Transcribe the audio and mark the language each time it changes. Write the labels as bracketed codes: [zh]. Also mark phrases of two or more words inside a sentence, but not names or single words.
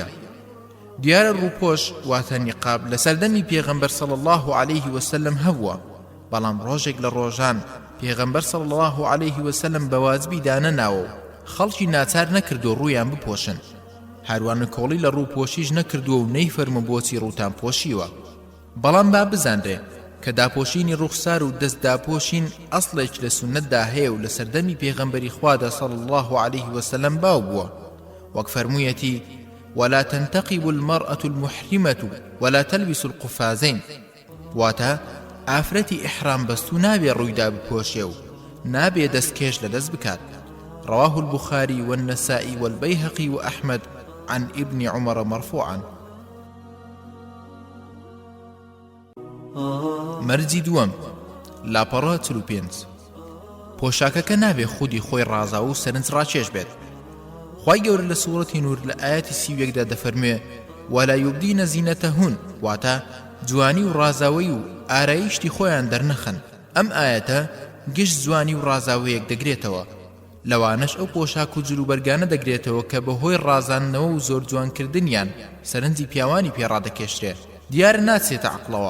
[ckb] دیارە ڕووپۆش واتە نیقاب لە سەردەمی پێغەمبەر [ar] صلی الله عليه وسلم [ckb] هەبووە بەڵام ڕۆژێک لە ڕۆژان پێغەمبەر [ar] صلی الله عليه وسلم [ckb] بەوازبی دانەناوە و خەڵکی ناچار نەکردو ڕوویان بپۆشن، هەروانە کۆڵی لە ڕووپۆشیش نەکردووە و نەیفەرمە بۆچی ڕووتان پۆشیوە. بەڵام با بزانرێ کە داپۆشینی ڕوخسار و دەست داپۆشین ئەسڵێک لە سونەتدا هەیە و لە سەردەمی پێغەمبەری خوادا [ar] صلی الله عليه وسلم [ckb] باو بووە، وەک فەرموویەتی [ar] ولا تنتقب المرأة المحرمة ولا تلبس القفازين، [ckb] واتە ئافرەتی ئیحرام بەستوو نابێ ڕوویدا بپۆشێ و نابێ دەستکێش لە دەست بکات. [ar] رواه البخاري والنسائي والبيهقي وأحمد عن ابن عمر مرفوعا. [ckb] مەرجی دووەم لاپەڕە 45 پۆشاکەکە نابێ خودی خۆی ڕازاوە و سەرنج ڕاکێش بێت. خوای گەورە لە سوورەتی نور لە ئاەتی 31دا دەفەرموێ [ar] ولا يبدين زينتهن، [ckb] واتە جوانی و ڕازاوی و ئارایشتی خۆیان دەرنەخن. ئەم ئاەتە گشت جوانی و ڕازاویەک دەگرێتەوە، لەوانەش ئەو پۆشاک و جلوبەرگانە دەگرێتەوە کە بەهۆی ڕازاندنەوە و زۆر جوانکردنیان سەرنجی پیاوانی پێڕادەکێشرێ، دیارە ناچێتە عەقڵەوە.